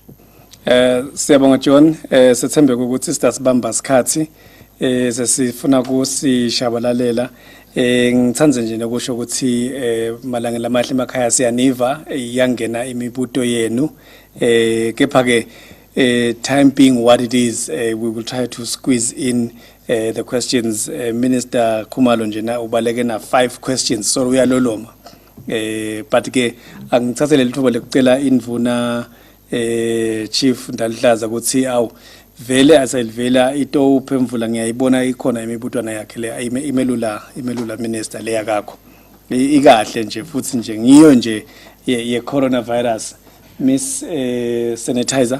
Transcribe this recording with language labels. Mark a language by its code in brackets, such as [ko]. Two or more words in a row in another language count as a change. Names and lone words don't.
[ss] Siyabonga John, sethembe ukuthi sitasibamba sikhathi sesifuna kusishabalalela ngithanze nje nokusho ukuthi malanga lamahle emakhaya siyaniva yangena imibuto yenu kepha ke [en] time being what it is we will try to squeeze in the questions. [ss] Minister Khumalo nje na ubaleke na 5 questions so uyaloloma but ke angithathe lelithuba lokucela indvuna Chief Ndalihlaza ukuthi awu vele aselivela ito uphemvula ngiyayibona ikhona imibutwana yakhe le imelula minister le yakakho ikahle nje futhi nje ngiyo nje ye coronavirus Miss Sanitizer.